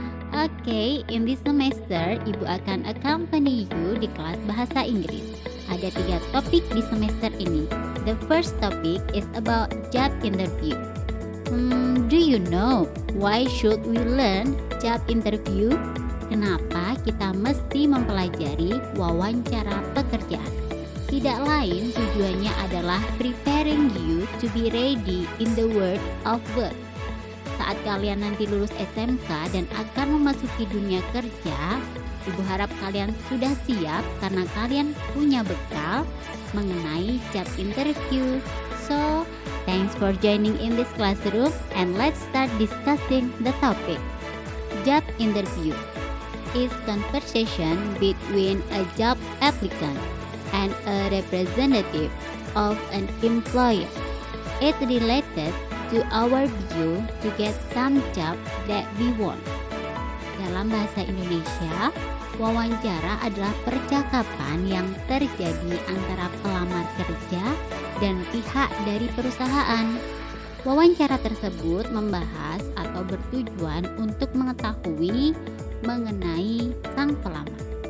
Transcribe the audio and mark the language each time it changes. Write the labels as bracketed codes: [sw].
[en] Okay, in this semester, [id] Ibu akan [en] accompany you [id] di kelas bahasa Inggris. Ada 3 topik di semester ini. [en] The first topic is about job interview. Do you know why should we learn job interview? [id] Kenapa kita mesti mempelajari wawancara pekerjaan? Tidak lain tujuannya adalah [en] preparing you to be ready in the world of work. [id] Saat kalian nanti lulus SMK dan akan memasuki dunia kerja, Ibu harap kalian sudah siap karena kalian punya bekal mengenai job interview. [en] So, thanks for joining in this classroom and let's start discussing the topic. Job interview is conversation between a job applicant and a representative of an employer. It related to our view to get some job that we want. [id] Dalam bahasa Indonesia, wawancara adalah percakapan yang terjadi antara pelamar kerja dan pihak dari perusahaan. Wawancara tersebut membahas atau bertujuan untuk mengetahui mengenai sang pelamar.